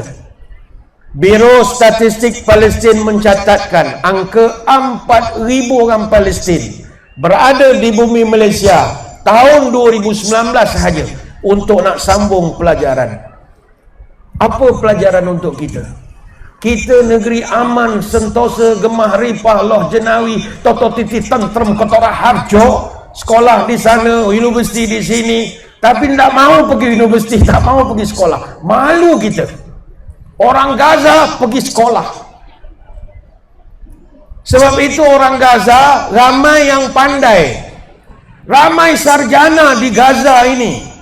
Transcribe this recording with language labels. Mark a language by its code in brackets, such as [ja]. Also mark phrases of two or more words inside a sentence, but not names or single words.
[ms] Biro Statistik Palestin mencatatkan angka 4,000 orang Palestin berada di bumi Malaysia tahun 2019 sahaja untuk nak sambung pelajaran. Apa pelajaran untuk kita? Kita negeri aman, [jv] sentosa, gemah ripah, loh jenawi, toto titi tentrem, kotorah harjo, [ms] sekolah di sana, universiti di sini, tapi tidak mau pergi universiti, tak mau pergi sekolah. Malu kita. Orang Gaza pergi sekolah. Sebab itu orang Gaza ramai yang pandai, ramai sarjana di Gaza ini.